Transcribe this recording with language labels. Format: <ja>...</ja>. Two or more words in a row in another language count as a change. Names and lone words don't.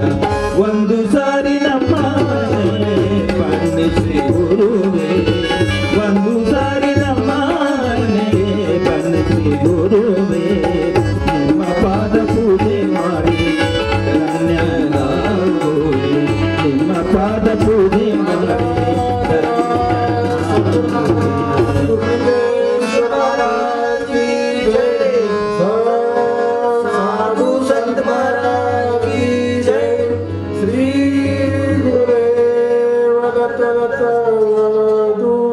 <kn>ಒಂದು ಸಾರಿ ನಮ್ಮ ಮನೆ ಬಣ್ಣಿಸಿ ಗುರುವೆ, ಒಂದು ಸಾರಿ ನಮ್ಮ ಮನೆಗೆ ಬಣ್ಣಿಸಿ ಗುರುವೆ, ನಿಮ್ಮ ಪಾದ ಪೂಜೆ ಮಾಡಿ ಧನ್ಯನಾಗುವೆ, ನಿಮ್ಮ ಪಾದ ಪೂಜೆ ಮಾಡಿ</kn> <hi>साधु संत महाराज की जय, श्री गुरुदेव दत्त वरदू।</hi>